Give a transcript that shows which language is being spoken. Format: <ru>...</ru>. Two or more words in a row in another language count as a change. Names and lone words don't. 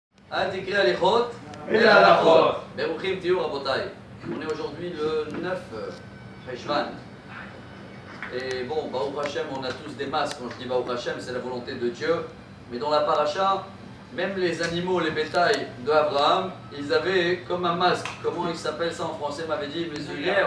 <he>אל תקרא הליכות, אלא הלכות. ברוכים תהיו רבותיי.</he> <fr>On est aujourd'hui le 9 Cheshvan. Et bon,</fr> <he>ברוך השם,</he> <fr>on a tous des masques. Quand je dis</fr> <he>ברוך השם,</he> <fr>c'est la volonté de Dieu. Mais dans la paracha, même les animaux, les bétails d'Abraham, ils avaient comme un masque. Comment il s'appelle ça en français, m'avait dit, muselière.</fr>